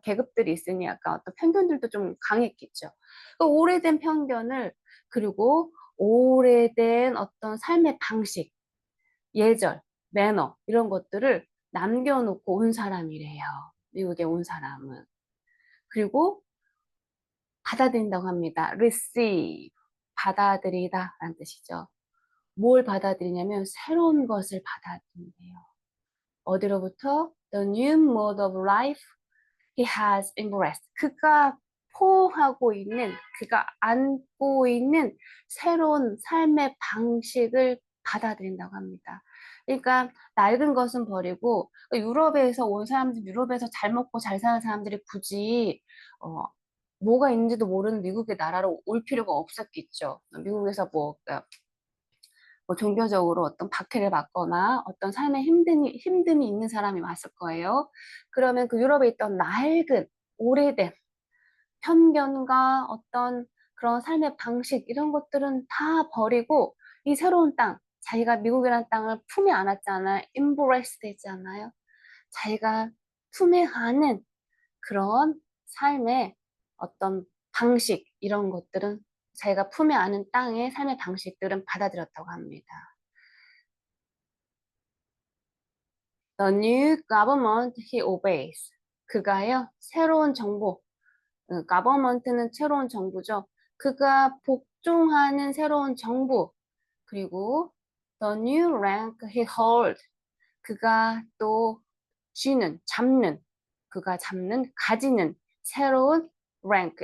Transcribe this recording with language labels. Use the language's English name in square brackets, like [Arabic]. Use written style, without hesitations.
[Korean] 계급들이 있으니 약간 어떤 편견들도 좀 강했겠죠. 그 오래된 편견을 그리고 오래된 어떤 삶의 방식, 예절, 매너 이런 것들을 남겨놓고 온 사람이래요. 미국에 온 사람은. 그리고 받아들인다고 합니다. receive, 받아들이다 라는 뜻이죠. 뭘 받아들이냐면 새로운 것을 받아들인대요. 어디로부터? [English] The new mode of life he has embraced. [Korean] 그가 포하고 있는, 그가 안고 있는 새로운 삶의 방식을 받아들인다고 합니다. 그러니까 낡은 것은 버리고 유럽에서 온 사람들, 유럽에서 잘 먹고 잘 사는 사람들이 굳이 뭐가 있는지도 모르는 미국의 나라로 올 필요가 없었겠죠. 미국에서 뭐 종교적으로 어떤 박해를 받거나 어떤 삶에 힘듦이 있는 사람이 왔을 거예요. 그러면 그 유럽에 있던 낡은, 오래된 편견과 어떤 그런 삶의 방식, 이런 것들은 다 버리고 이 새로운 땅, 자기가 미국이라는 땅을 품에 안았잖아요. embrace 되잖아요. 자기가 품에 안은 그런 삶의 어떤 방식, 이런 것들은 자기가 품에 안은 땅의 삶의 방식들은 받아들였다고 합니다. [English] The new government he obeys. [Korean] 그가요, 새로운 정부, government는 새로운 정부죠. 그가 복종하는 새로운 정부, 그리고 [English] the new rank he hold. [Korean] 그가 또 잡는, 그가 잡는, 가지는 새로운 rank.